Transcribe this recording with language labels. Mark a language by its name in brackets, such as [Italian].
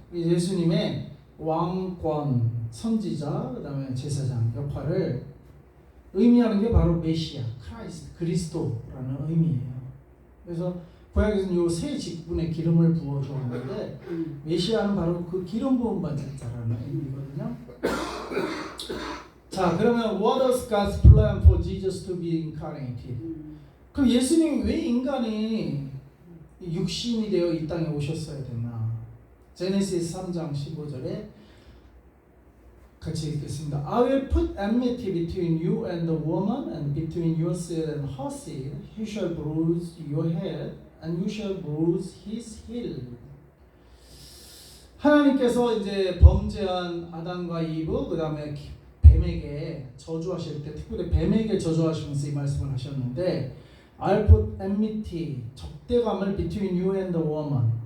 [Korean] 예수님의 왕권, 선지자, 그 다음에 제사장 역할을 의미하는 게 바로 메시아, 크라이스트, 그리스도라는 의미예요. 그래서 구약에서는 요 세 직분에 기름을 부어주었는데 메시아는 바로 그 기름 부음 받은 자라는 의미거든요. 자, 그러면 [English] what was God's plan for Jesus to be incarnated? [Korean] 그럼 예수님이 왜 인간이 육신이 되어 이 땅에 오셨어야 됐나? 제네시스 3장 15절에 같이 읽겠습니다. [English] I will put enmity between you and the woman, and between your seed and her seed. He shall bruise your head, and you shall bruise his heel. [Korean] 하나님께서 이제 범죄한 아담과 이브, 그 다음에 뱀에게 저주하실 때, 특별히 뱀에게 저주하시면서 이 말씀을 하셨는데, [English] I'll put enmity, [Korean] 적대감을 [English] between you and the woman.